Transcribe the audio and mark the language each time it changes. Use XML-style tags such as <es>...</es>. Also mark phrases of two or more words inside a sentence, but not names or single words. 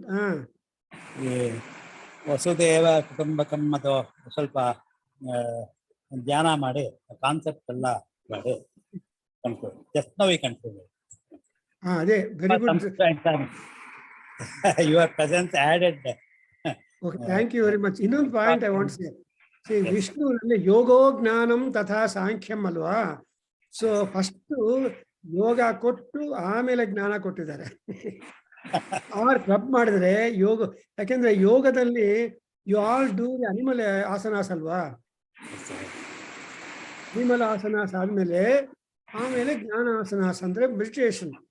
<kn>ಈ ವಸುದೇವ ಕುಟುಂಬಕಂ ಅದು ಸ್ವಲ್ಪ ಧ್ಯಾನ ಮಾಡಿ ಕಾನ್ಸೆಪ್ಟ್ ಎಲ್ಲ ಮಾಡಿ ಕನ್ಕ್ಲೂಡ್.</kn> <en>Just now we conclude.</en> <kn>ಅದೇ</kn> <en>very good. Your presence added. Okay, thank you very much.</en> <kn>ಇನ್ನೊಂದು ಪಾಯಿಂಟ್</kn> <en>I want say,</en> <sa>ವಿಷ್ಣು ಯೋಗೋ ಜ್ಞಾನಂ ತಥಾ ಸಾಂಖ್ಯಂ ಅಲ್ವಾ?</sa> <kn>ಸೊ ಫಸ್ಟ್ ಯೋಗ ಕೊಟ್ಟು ಆಮೇಲೆ ಜ್ಞಾನ ಕೊಟ್ಟಿದ್ದಾರೆ. ಆರ್ ಕ್ಲಬ್ ಮಾಡಿದ್ರೆ ಯೋಗ, ಯಾಕೆಂದ್ರೆ ಯೋಗದಲ್ಲಿ</kn> <en>you all do animal asanas</en> <kn>ಅಲ್ವಾ?</kn> <en>animal asanas</en> <kn>ಆದ್ಮೇಲೆ ಆಮೇಲೆ ಜ್ಞಾನ ಆಸನಾಸ್ ಅಂದ್ರೆ ಮೆಡಿಟೇಷನ್.</kn>